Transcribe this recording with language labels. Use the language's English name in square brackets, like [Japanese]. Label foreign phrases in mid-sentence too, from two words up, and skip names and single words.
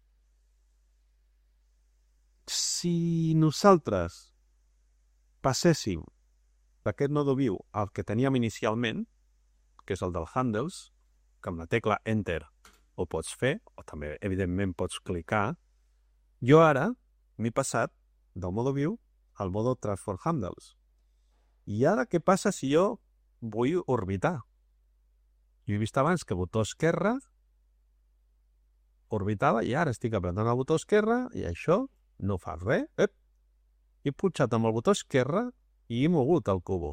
[Catalan] Si nosaltres passéssim d'aquest modo view al que teníem inicialment, que és el del handles, que amb la tecla enter ho pots fer, o també evidentment pots clicar, jo ara m'he passat del modo view al modo [English] transform handles. [Catalan] I ara què passa si jo vull orbitar? Jo he vist abans que botó esquerre orbitava i ara estic apretant el botó esquerre i això no fa res. He pujat amb el botó esquerre i he mogut el cubo.